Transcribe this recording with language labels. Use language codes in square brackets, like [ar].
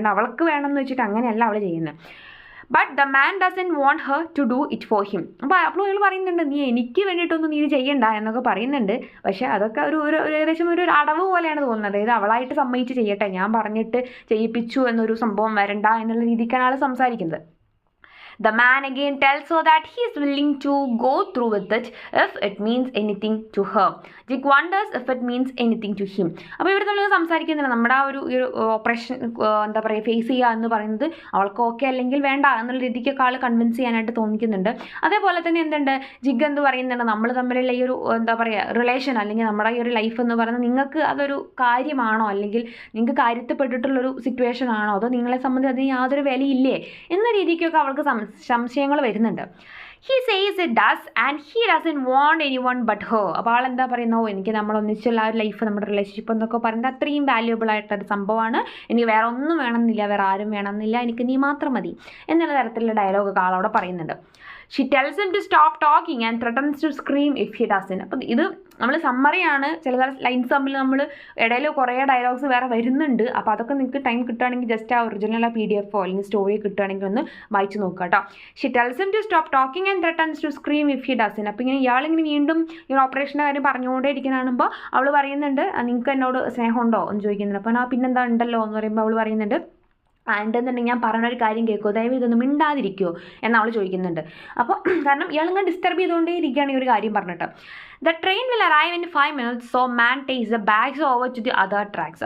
[ml] അല്ലാണ്ട് അവൾക്ക് വേണമെന്ന് വെച്ചിട്ട് അങ്ങനെയല്ല അവൾ ചെയ്യുന്നത്. [en] But the man doesn't want her to do it for him. [ml] അപ്പോൾ അയാൾ പറയുന്നുണ്ട്, നീ എനിക്ക് വേണ്ടിയിട്ടൊന്നും നീ ചെയ്യണ്ട എന്നൊക്കെ പറയുന്നുണ്ട്. പക്ഷേ അതൊക്കെ ഒരു ഏകദേശം ഒരു അടവ് പോലെയാണ് തോന്നുന്നത്. അതായത് അവളായിട്ട് സമ്മതിച്ച് ചെയ്യട്ടെ, ഞാൻ പറഞ്ഞിട്ട് ചെയ്യിപ്പിച്ചു എന്നൊരു സംഭവം വരണ്ട എന്നുള്ള രീതിക്കാണ് ആൾ സംസാരിക്കുന്നത്. [en] The man again tells her that he is willing to go through with it if it means anything to her. Jig wonders if it means anything to him. [ml] അപ്പോൾ ഇവർ തമ്മിൽ സംസാരിക്കുന്നില്ല, നമ്മുടെ ആ ഒരു ഓപ്പറേഷൻ എന്താ പറയുക ഫേസ് ചെയ്യുക എന്ന് പറയുന്നത് അവൾക്ക് ഓക്കെ അല്ലെങ്കിൽ വേണ്ട എന്നുള്ള രീതിക്കൊക്കെ ആൾ കൺവിൻസ് ചെയ്യാനായിട്ട് തോന്നിക്കുന്നുണ്ട്. അതേപോലെ തന്നെ എന്തുണ്ട്, ജിഗ് എന്ത് പറയുന്നുണ്ട്, നമ്മൾ തമ്മിലുള്ള ഈ ഒരു എന്താ പറയുക റിലേഷൻ അല്ലെങ്കിൽ നമ്മുടെ ഈ ഒരു ലൈഫ് എന്ന് പറയുന്നത് നിങ്ങൾക്ക് അതൊരു കാര്യമാണോ, അല്ലെങ്കിൽ നിങ്ങൾക്ക് കാര്യത്തിൽപ്പെട്ടിട്ടുള്ളൊരു സിറ്റുവേഷൻ ആണോ, അതോ നിങ്ങളെ സംബന്ധിച്ച് അതിന് യാതൊരു വിലയില്ലേ എന്ന രീതിക്കൊക്കെ അവൾക്ക് സംശയങ്ങൾ വരുന്നുണ്ട്. [en] He says it does and he doesn't want anyone but her. [ml] അപ്പോൾ ആളെന്താ പറയുന്നത്, എനിക്ക് നമ്മളൊന്നിച്ചുള്ള ആ ഒരു ലൈഫ്, നമ്മുടെ റിലേഷൻഷിപ്പ് എന്നൊക്കെ പറയുന്നത് അത്രയും വാല്യുബിൾ ആയിട്ടൊരു സംഭവമാണ്, എനിക്ക് വേറെ ഒന്നും വേണമെന്നില്ല, വേറെ ആരും വേണമെന്നില്ല, എനിക്ക് നീ മാത്രം മതി എന്നുള്ള തരത്തിലുള്ള ഡയലോഗൊക്കെ ആളവിടെ പറയുന്നുണ്ട്. [en] She tells him to stop talking and threatens to scream if he doesn't. [ml] അപ്പോൾ ഇത് നമ്മൾ സമ്മറിയാണ്, ചില ലൈൻസ് തമ്മിൽ നമ്മൾ ഇടയിൽ കുറേ ഡയലോഗ്സ് വേറെ വരുന്നുണ്ട്. അപ്പോൾ അതൊക്കെ നിങ്ങൾക്ക് ടൈം കിട്ടുകയാണെങ്കിൽ ജസ്റ്റ് ആ ഒറിജിനൽ PDF അല്ലെങ്കിൽ സ്റ്റോറി കിട്ടുകയാണെങ്കിൽ ഒന്ന് വായിച്ച് നോക്കുക കേട്ടോ. [en] She tells him to stop talking and threatens to scream if he doesn't. [ml] അപ്പോൾ ഇങ്ങനെ ഇയാളിങ്ങനെ വീണ്ടും ഈ ഓപ്പറേഷൻ്റെ കാര്യം പറഞ്ഞുകൊണ്ടേ ഇരിക്കണാകുമ്പോൾ അവൾ പറയുന്നുണ്ട്, നിങ്ങൾക്ക് എന്നോട് സ്നേഹമുണ്ടോ എന്ന് ചോദിക്കുന്നുണ്ട്. അപ്പോൾ പിന്നെന്താ ഉണ്ടല്ലോ എന്ന് പറയുമ്പോൾ അവൾ പറയുന്നുണ്ട്, ഉണ്ടെന്നുണ്ടെങ്കിൽ ഞാൻ പറഞ്ഞൊരു കാര്യം കേൾക്കുമോ, ദയവ് ഇതൊന്നും മിണ്ടാതിരിക്കുമോ എന്ന് അവൾ ചോദിക്കുന്നുണ്ട്. അപ്പോൾ കാരണം ഇയാളിങ്ങനെ ഡിസ്റ്റർബ് ചെയ്തുകൊണ്ടേ ഇരിക്കുകയാണ് ഈ ഒരു കാര്യം പറഞ്ഞിട്ട്. [en] The train will arrive in 5 minutes, so man takes the bags over to the other tracks.